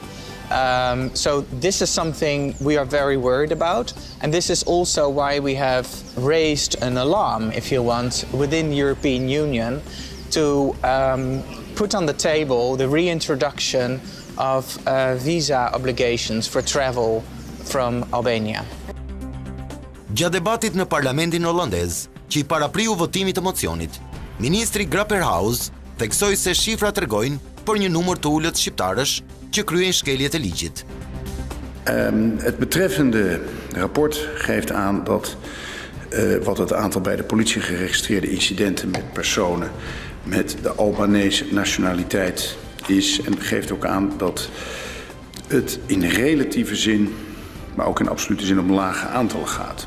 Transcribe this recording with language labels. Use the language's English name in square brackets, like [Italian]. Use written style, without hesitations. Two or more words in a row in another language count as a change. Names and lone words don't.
[English] So this is something we are very worried about, and this is also why we have raised an alarm, if you want, within the European Union to put on the table the reintroduction of visa obligations for travel from Albania. [Albanian] Gjatë debatit në parlamentin holandez, që I parapriu votimit të mocionit, ministri Grapperhaus theksoi se shifrat tregojnë për një numër të ulët shqiptarësh që kryejnë shkeljet e ligjit. [Dutch] Het betreffende rapport geeft aan dat wat het aantal bij de politie geregistreerde incidenten met personen met de Albanese nationaliteit is, en geeft ook aan dat het in relatieve zin, maar ook in absolute zin om lage aantallen gaat.